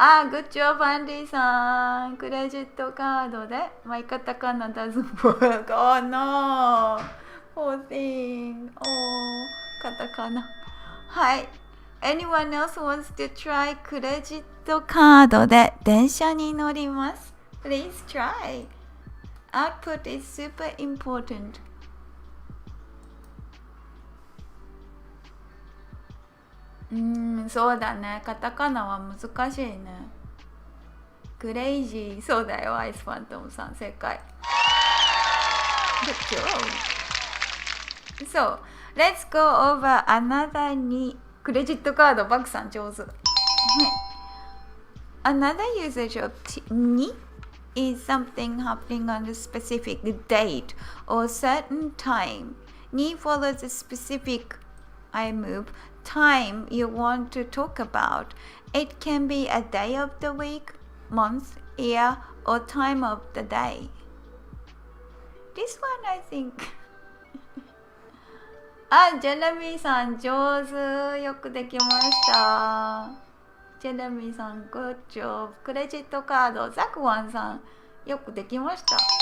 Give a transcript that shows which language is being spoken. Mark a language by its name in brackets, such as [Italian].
[Japanese] グッジョブアンディさん。クレジットカードで、カタカナ [English] doesn't work. Oh no! Poor thing. カタカナ。はい。 Anyone else wants to try [Japanese] クレジットカードで電車に乗ります。 [English] Please try. Output is super important. [Japanese] そうだね。カタカナは難しいね。クレイジー。そうだよ、アイスファントムさん。正解。 [English] Good job. So, let's go over another に。 [Japanese] クレジットカード、バクさん上手。はい。 [English] Another usage of に is something happening on a specific date or certain time. に follows a specific I move time you want to talk about. It can be a day of the week, month, year, or time of the day. [Japanese] This one I think ジェレミーさん上手。よくできました。ジェレミーさん [English] Good job。 [Japanese] クレジットカードザクワンさんよくできました。